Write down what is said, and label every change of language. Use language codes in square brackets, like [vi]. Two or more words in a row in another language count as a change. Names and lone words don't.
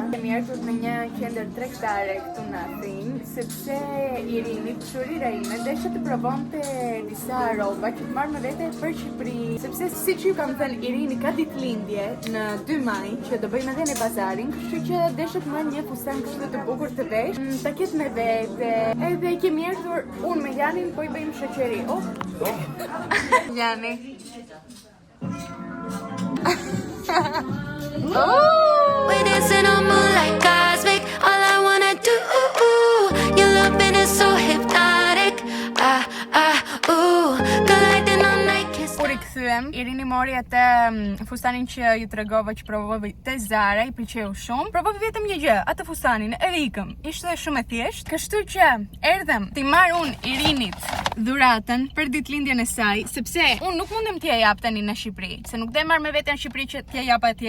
[sq] Kemi ardhur në një qendër tregtare këtu në Athinë, sepse Irini, shurira ime, desha të provonte disa rroba që të marrë me vete për Shqipëri. Sepse siç ju kam thënë, Irini ka ditëlindje në 2 maj, që do bëjmë edhe në bazarin, kështu që desha të marrë një fustan kështu të bukur të vesh, ta ketë me vete. Edhe kemi ardhur unë me Janin, po I bëjmë shoqëri. Jani. [en] We're dancing on moonlight cosmic. All I wanna do, your loving is so hypnotic. Colliding on night kiss. [sq] Kur I kthyem, Irini mori atë fustanin që ju tregova që provova te Zara, I pëlqeu shumë. Provova vetëm një gjë, atë fustanin, e ikëm. Ishte shumë e thjeshtë, kështu që erdhem ti marr unë Irinit dhuratën për ditëlindjen e saj, sepse unë nuk mundem t'ja jap tani në Shqipëri, se nuk do e marr me veten në Shqipëri që t'ja jap atje.